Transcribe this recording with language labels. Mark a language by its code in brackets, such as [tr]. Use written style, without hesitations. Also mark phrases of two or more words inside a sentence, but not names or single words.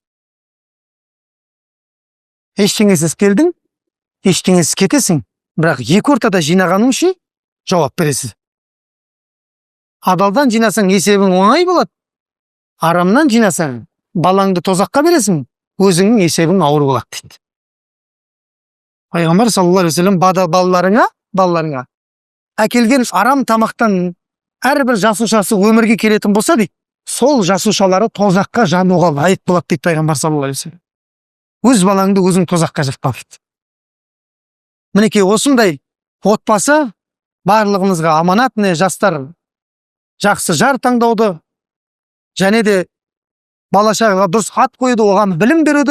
[kk] Ештеңесіз келдің, ештеңесіз кетесің, бірақ екі ортада жинағаның үшін жауап бересіз. Адалдан жинасаң есебің оңай болады. Арамнан жинасаң балаңды тозаққа бересің, өзіңнің есебің ауыр болады дейді. Пайғамбар [ar] صلى الله عليه وسلم [kk] балаларыңа әкелген арам тамақтан әрбір жасушасы өмірге келетін болса дейді, сол жасушалары тозаққа жануға лайық болады дейді пайғамбар [ar] صلى الله عليه وسلم. [kk] Өз балаңды өзің тозаққа жатпа дейді. Мінекей осындай отбасы барлығымызға аманат. Жастар жақсы жар таңдауды және де бала шағаға дұрыс ат қоюды, оған білім беруді.